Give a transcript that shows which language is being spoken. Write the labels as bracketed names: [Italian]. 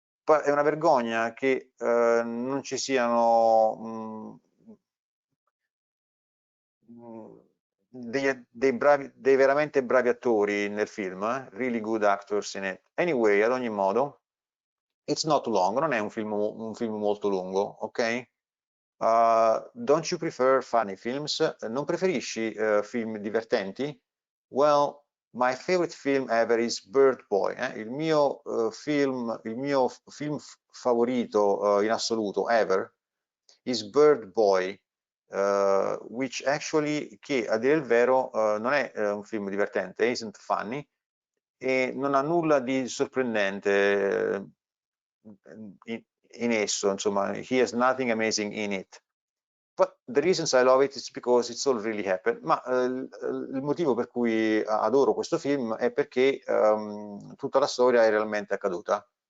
[Italian] È una vergogna che non ci siano dei veramente bravi attori nel film, [English] really good actors in it. Anyway, [Italian] ad ogni modo, [English] it's not long, [Italian] non è un film molto lungo, ok? [English] Don't you prefer funny films? [Italian] Non preferisci film divertenti? [English] Well, my favorite film ever is Bird Boy. [Italian] Il mio film favorito in assoluto [English] ever is Bird Boy, which actually, [Italian] che a dire il vero non è un film divertente, [English] isn't funny, [Italian] e non ha nulla di sorprendente in esso, insomma, [English] he has nothing amazing in it. But the reasons I love it is because it's all really happened. [Italian] Ma il motivo per cui adoro questo film è perché tutta la storia è realmente accaduta.